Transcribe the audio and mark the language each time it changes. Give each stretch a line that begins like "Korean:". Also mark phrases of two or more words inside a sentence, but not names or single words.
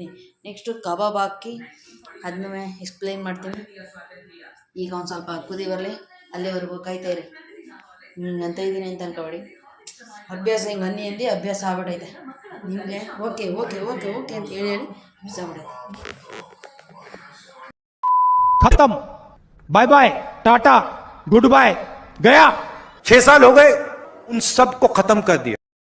Kannada: ನೆಕ್ಸ್ಟು ಕಬಾಬ್ ಹಾಕಿ ಅದನ್ನೂ ಎಕ್ಸ್ಪ್ಲೈನ್ ಮಾಡ್ತೀನಿ. ಈಗ ಒಂದು ಸ್ವಲ್ಪ ಕುದಿ ಬರಲಿ, ಅಲ್ಲಿವರೆಗೂ ಕಾಯ್ತಾ ಇರಿ. ಅಂತ ಇದ್ದೀನಿ ಅಂತ ಅನ್ಕೊಬೇಡಿ. ಅಭ್ಯಾಸ ಹಿಂಗೆ ಅಂದಿ ಅಭ್ಯಾಸ ಆಗ್ಬಿಟ್ಟೈತೆ ನಿಮಗೆ. ಓಕೆ ಅಂತ ಹೇಳಿ ಅಭ್ಯಾಸ ಆಗ್ಬಿಟ್ಟೈತೆ.
English: खत्म, bye bye, tata, good bye, गया।
Hindi: 6 साल हो गए, उन सब को खत्म कर दिया।